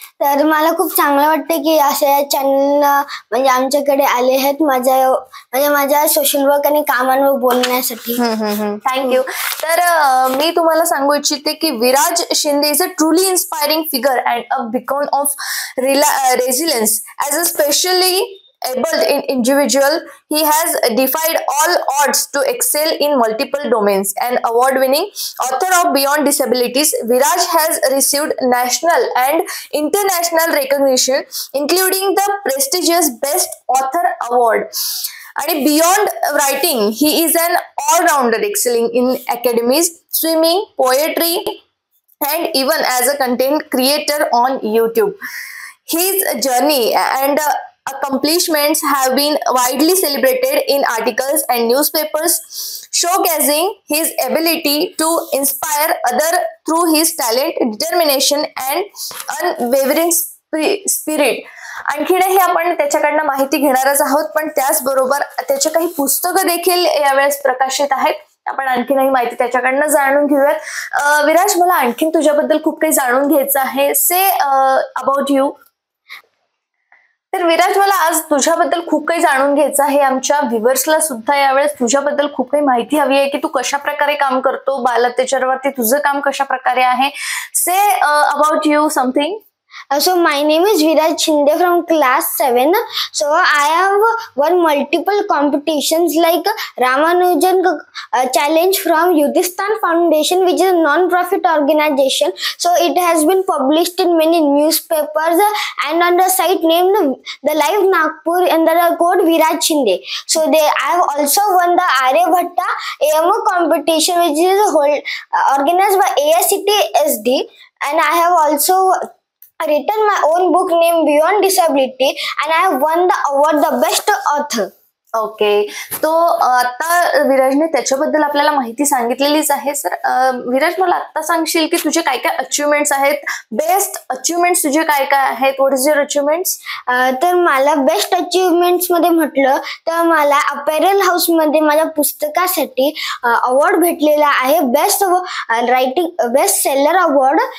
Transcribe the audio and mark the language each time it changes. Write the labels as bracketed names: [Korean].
[Marathi] तर मला खूप चांगलं वाटतं की अशा चॅनल म्हणजे आमच्याकडे आले आहेत माझ्या सोशल वर्क आणि कामांवर बोलण्यासाठी। [English] Thank you. [Marathi] तर मी तुम्हाला सांगू इच्छिते की [English] Viraj Shinde is a truly inspiring figure and a beacon of resilience as a specially able individual. He has defied all odds to excel in multiple domains. An award-winning author of Beyond Disabilities, Viraj has received national and international recognition, including the prestigious Best Author Award. And beyond writing, he is an all-rounder, excelling in academies, swimming, poetry, and even as a content creator on YouTube. His journey and accomplishments have been widely celebrated in articles and newspapers, showcasing his ability to inspire others through his talent, determination, and unwavering spirit. [Marathi] आणखीनही आपण त्याच्याकडनं माहिती घेणारच आहोत, पण त्याचबरोबर त्याचे काही पुस्तकं देखील यावेळेस प्रकाशित आहेत। आपण आणखीनही माहिती त्याच्याकडनं जाणून घेऊयात। विराज, मला आणखीन तुझ्याबद्दल खूप काही जाणून घ्यायचं आहे। [English] Say about you. [Marathi] तर विराज, मला आज तुझ्याबद्दल खूप काही जाणून घ्यायचं आहे। आमच्या व्ह्युअर्सला सुद्धा यावेळेस तुझ्याबद्दल खूप काही माहिती हवी आहे की तू कशा प्रकारे काम करतो, बाल अत्याचारावरती तुझं काम कशा प्रकारे आहे। [English] Say about you something. So my name is Viraj Shinde from class 7. So I have won multiple competitions like Ramanujan Challenge from Yudhisthana Foundation, which is a non-profit organization. So it has been published in many newspapers and on the site named the Live Nagpur under the code Viraj Shinde. So I have also won the Aryabhatta AMO competition, which is organized by AICTE-SD, and I have also written my own book named Beyond Disability, and I have won the award the best author. [Marathi] Okay, तो आता विराजने त्याच्याबद्दल आपल्याला माहिती सांगितलेलीच आहे। Sir Viraj, मला आता सांगशील की तुझे काय काय अचिव्हमेंट्स आहेत, बेस्ट अचिव्हमेंट्स तुझे काय काय आहेत? [English] What is your achievements? [Marathi] तर मला बेस्ट अचिव्हमेंट्स मध्ये म्हटलं तर मला अपॅरल हाऊस मध्ये माझ्या पुस्तकासाठी अवॉर्ड भेटलेला आहे, best writing best seller award.